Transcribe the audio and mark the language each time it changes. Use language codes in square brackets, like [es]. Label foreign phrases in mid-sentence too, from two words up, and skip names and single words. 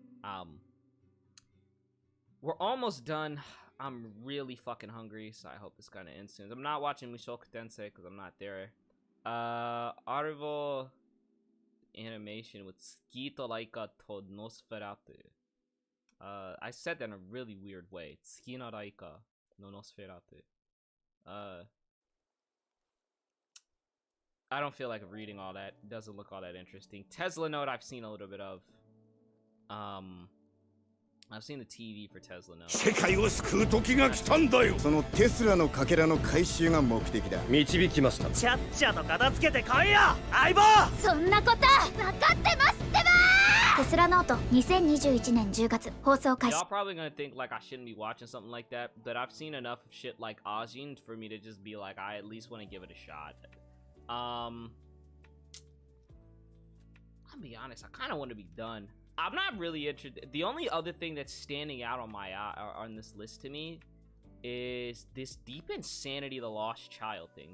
[en] We're almost done. I'm really fucking hungry, so I hope this kind of ends soon. I'm not watching Mushoku Tensei because I'm not there. Arrival animation with Tsuki to Laika to Nosferatu. I said that in a really weird way. Tsuki no Laika no Nosferatu. I don't feel like reading all that. It doesn't look all that interesting. Tesla Note I've seen a little bit of. I've seen the TV for Tesla Note. [ja] 世界を救う時が来たんだよ。そのテスラのかけらの回収が目的だ。導きました。ちゃっちゃと片付けてこいよ、相棒。そんなこと分かってますってば。テスラノート2021年10月放送開始。 [en] Y'all probably gonna think like I shouldn't be watching something like that, but I've seen enough of shit like Ajin for me to just be like, I at least want to give it a shot. I'll be honest, I kind of want to be done. I'm not really interested. The only other thing that's standing out on my on this list to me is this Deep Insanity the Lost Child thing.